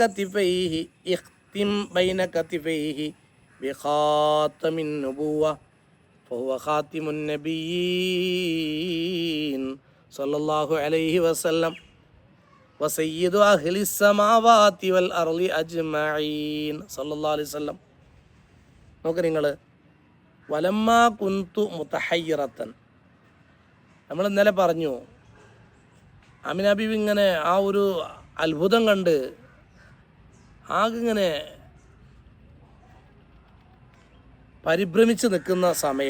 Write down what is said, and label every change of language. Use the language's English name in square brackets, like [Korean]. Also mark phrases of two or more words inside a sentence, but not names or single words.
[Arabic] كتفيه بخاتم النبوة فهو خاتم النبيين صلى الله عليه وسلم وسيد أهل السماوات والأرض أجمعين صلى الله عليه وسلم. [Malayalam] നോക്ക് നിങ്ങൾ, [Arabic] ولما كنت متحيرة, [Malayalam] നമ്മൾ ഇന്നലെ പറഞ്ഞു ആമിന ബീവി ഇങ്ങനെ ആ ഒരു അത്ഭുതം കണ്ട് ആകിങ്ങനെ പരിഭ്രമിച്ച് നിൽക്കുന്ന സമയം.